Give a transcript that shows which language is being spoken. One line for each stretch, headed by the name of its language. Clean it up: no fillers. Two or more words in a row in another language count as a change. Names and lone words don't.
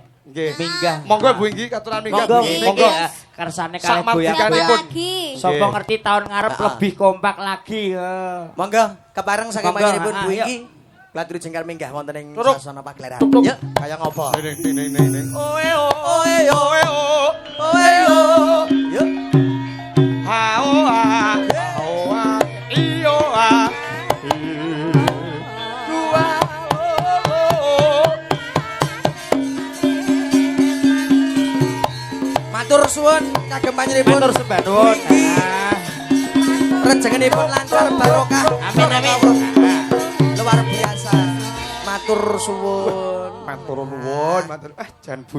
Javanese: nggih minggah. Monggo Bu Inggi katuran minggah. Monggo kersane kalih goyang-goyang. Sapa ngerti tahun ngarep
Indonesian: lebih kompak lagi.
Javanese: Monggo kepareng saking Monggo, panjenenganipun Bu ayo. Inggi. Klaturi jengkar minggah wonten ing Turuk. sasana pagelaran. Turuk. Yuk, kaya ngopo? Ning. Oe yo. Oe yo. Yuk. Ha o a. O a. I o a. Dua o. Matur suwun kagem panjenenganipun. Matur sembah nuwun. Rejengenipun lancar barokah. Amin amin. Luar biasa. Matur suwun. Matur nuwun, matur. Jan Bu Inggi iki.